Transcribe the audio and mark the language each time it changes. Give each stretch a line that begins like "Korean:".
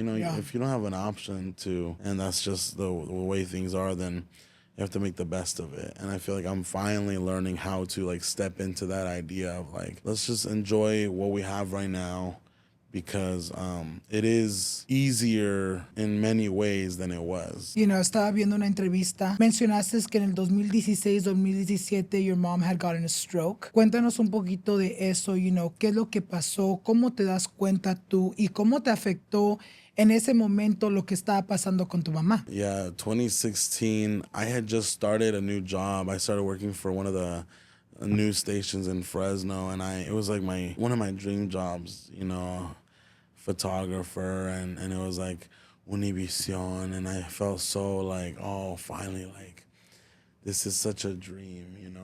English: If you don't have an option to, and that's just the way things are, then you have to make the best of it. And I feel like I'm finally learning how to like step into that idea of like, let's just enjoy what we have right now, because it is easier in many ways than it was.
Spanish: Estaba viendo una entrevista. Mencionaste que en el 2016, 2017,
English: your mom had gotten a stroke.
Spanish: Cuéntanos un poquito de eso, qué es lo que pasó, cómo te das cuenta tú y cómo te afectó en ese momento lo que estaba pasando con tu mamá.
English: Yeah, 2016, I had just started a new job. I started working for one of the news stations in Fresno, and it was like one of my dream jobs, photographer, and it was like Univision, and I felt so like, oh, finally, like this is such a dream,